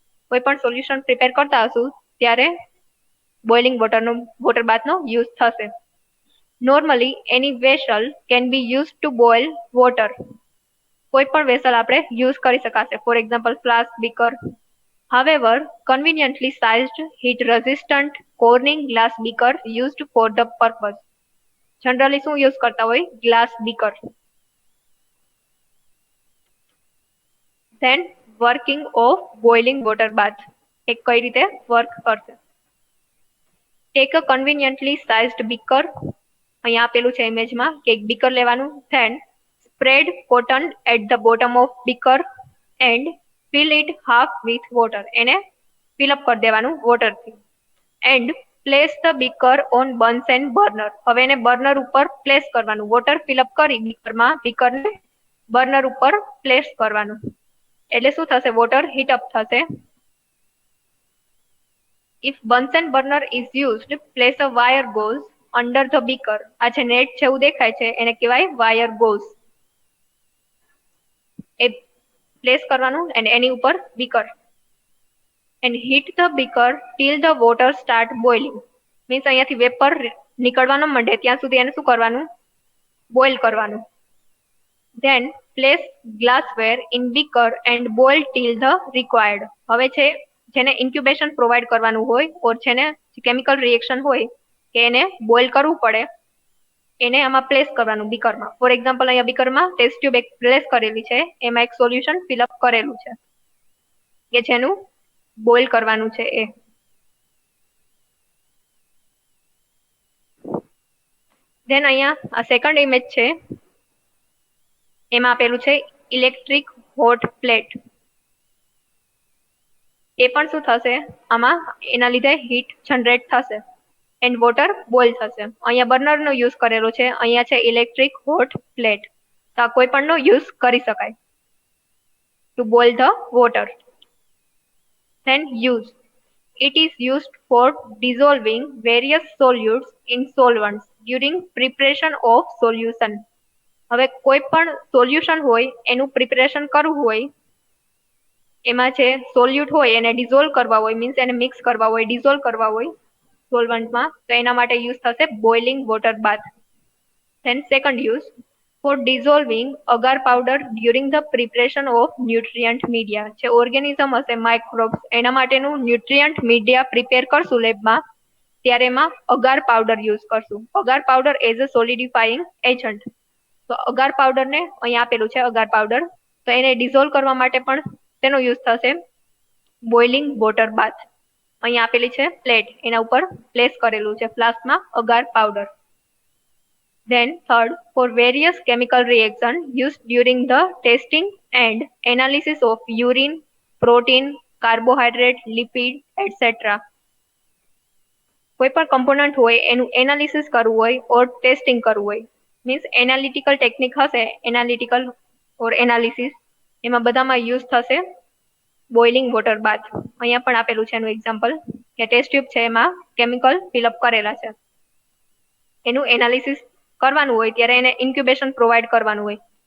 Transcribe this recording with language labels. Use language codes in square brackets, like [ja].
[gu] કોઈ પણ solution prepare કરતા હશું ત્યારે બોઇલિંગ વોટર બાથનો યુઝ થશે. [en] Normally any vessel can be use to boil water. [gu] કોઈ પણ વેસલ આપણે યુઝ કરી શકાશે, for example flask, beaker. [en] However, conveniently sized heat resistant Corning glass beaker used for the purpose. [gu] Generally શું use કરતા હોય, glass beaker. [en] Then working of boiling water bath, [gu] એ કઈ રીતે વર્ક કરશે. [en] take a conveniently sized beaker, [gu] અહીંયા આપેલું છે ઇમેજમાં કે એક બીકર લેવાનું, [en] then spread cotton at the bottom of beaker and fill it half with water, [gu] એને ફિલઅપ કરી દેવાનું વોટરથી, [en] and place the beaker on Bunsen burner, [gu] હવે એને બર્નર ઉપર પ્લેસ કરવાનું, વોટર ફિલઅપ કરી બીકરમાં, બીકરને બર્નર ઉપર પ્લેસ કરવાનું, એટલે શું થશે, વોટર હીટ અપ થશે. [en] If Bunsen burner is used, place a wire gauze under the beaker. [gu] આ છે નેટ જેવું દેખાય છે એને કહેવાય વાયર ગોઝ. એ પ્લેસ કરવાનું અને એની ઉપર beaker. [en] And heat the beaker till the water start boiling. [gu] Means અહીંયાથી વેપર નીકળવાનો માંડે ત્યાં સુધી એને શું કરવાનું, બોઇલ કરવાનું. [en] Then place glassware in beaker and boil till the required. [gu] હવે છે જેને ઇન્ક્યુબેશન પ્રોવાઈડ કરવાનું હોય ઓર જેને કેમિકલ રિએક્શન હોય કે એને બોઇલ કરવું પડે એને આમાં પ્લેસ કરવાનું બીકરમાં. ફોર એક્ઝામ્પલ અહીંયા બીકરમાં ટેસ્ટ ટ્યુબ એક પ્લેસ કરેલી છે, એમાં એક સોલ્યુશન ફિલઅપ કરેલું છે કે જેનું બોઇલ કરવાનું છે એ. ધેન અહીંયા આ સેકન્ડ ઇમેજ છે, એમાં આપેલું છે ઇલેક્ટ્રિક હોટ પ્લેટ. એ પણ શું થશે, આમાં એના લીધે હીટ જનરેટ થશે એન્ડ વોટર બોઇલ થશે. અહીંયા બર્નરનો યુઝ કરેલો છે, અહીંયા છે ઇલેક્ટ્રિક હોટ પ્લેટ. તો આ કોઈ પણનો યુઝ કરી શકાય [en] To boil the water. Then use. It is used for dissolving various solutes in solvents during preparation of solution. [gu] હવે કોઈ પણ સોલ્યુશન હોય એનું પ્રિપરેશન કરવું હોય, એમાં છે સોલ્યુટ હોય એને ડિઝોલ્વ કરવા હોય, મીન્સ એને મિક્સ કરવા હોય, ડિઝોલ્વ કરવા હોય સોલ્વન્ટમાં, તો એના માટે યુઝ થશે boiling water bath. [en] Then second use, for dissolving agar powder during the preparation of nutrient media. [gu] જે ઓર્ગેનિઝમ હશે માઇક્રોબ્સ એના માટેનું ન્યુટ્રિયન્ટ મીડિયા પ્રિપેર કરશું લેબમાં ત્યારે એમાં અગાર પાવડર યુઝ કરશું. અગાર પાવડર [en] As a solidifying agent. [gu] તો અગાર પાવડરને અહીંયા આપેલું છે અગાર પાવડર, તો એને ડિઝોલ્વ કરવા માટે પણ તેનો યુઝ થશે બોઇલિંગ વોટર બાથ. અહીંયા આપેલી છે પ્લેટ, એના ઉપર પ્લેસ કરેલું છે ફ્લાસ્કમાં અગાર powder. [en] Then third, for various chemical reaction used during the testing and analysis of urine, protein, carbohydrate, lipid, etc. [gu] કોઈ પણ કમ્પોનન્ટ હોય એનું એનાલિસિસ કરવું હોય ઓર ટેસ્ટિંગ કરવું હોય, મીન્સ એનાલિટિકલ ટેકનિક હશે, એનાલિટિકલ ઓર એનાલિસિસ, એમાં બધામાં યુઝ થશે બોઇલિંગ વોટર બાથ. અહીંયા પણ આપેલું છે એનું એક્ઝામ્પલ કે ટેસ્ટ ટ્યુબ છે એમાં કેમિકલ ફિલઅપ કરેલા છે, એનું એનાલિસિસ કરવાનું હોય ત્યારે એને ઇન્ક્યુબેશન પ્રોવાઈડ કરવાનું હોય.